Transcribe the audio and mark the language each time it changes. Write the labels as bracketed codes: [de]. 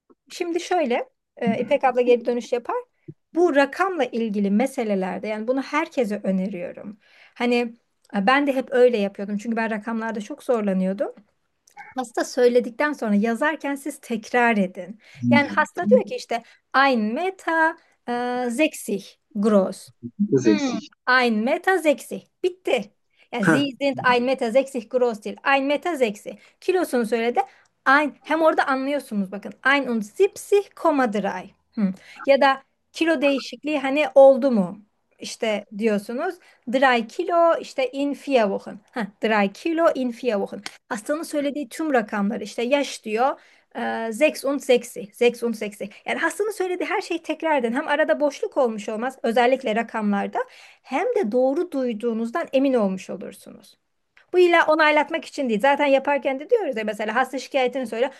[tr] Şimdi şöyle, İpek abla geri dönüş yapar. Bu rakamla ilgili meselelerde, yani bunu herkese öneriyorum. Hani ben de hep öyle yapıyordum çünkü ben rakamlarda çok zorlanıyordum. Hasta söyledikten sonra yazarken siz tekrar edin. Yani hasta diyor ki işte [de] ein Meter zeksig groß. Zeksi. Ein Meter zeksig. [tr] Bitti. Ya Ha. yani, [de] sie sind ein Meter sechzig groß [tr] değil. [de] Ein Meter sechzig. [tr] Kilosunu söyledi. [de] Ein, [tr] hem orada anlıyorsunuz bakın. [de] Ein und siebzig, drei. [tr] Ya da kilo değişikliği hani oldu mu? İşte diyorsunuz. [de] Drei kilo [tr] işte [de] in vier Wochen. Drei kilo in vier Wochen. [tr] Hastanın söylediği tüm rakamlar işte yaş diyor. [de] Sechs und sechzig. Sechs und sechzig. [tr] Yani hastanın söylediği her şeyi tekrar edin. Hem arada boşluk olmuş olmaz. Özellikle rakamlarda. Hem de doğru duyduğunuzdan emin olmuş olursunuz. Bu illa onaylatmak için değil. Zaten yaparken de diyoruz ya, mesela hasta şikayetini söyle.